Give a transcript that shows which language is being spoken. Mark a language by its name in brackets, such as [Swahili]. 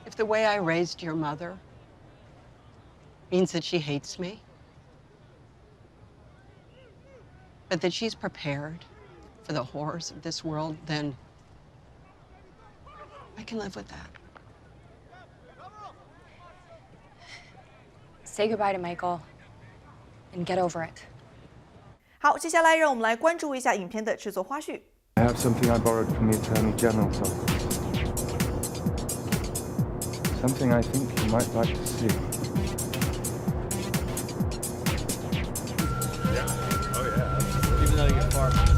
[English] If the way I raised your mother means that she hates me, but that she's prepared for the horrors of this world, then I can live with that. Say goodbye to Michael and get over it. [Chinese] 好，接下来让我们来关注一下影片的制作花絮。 [English] I have something I borrowed from the Attorney General's office. Something I think you might like to see. Even though you're far.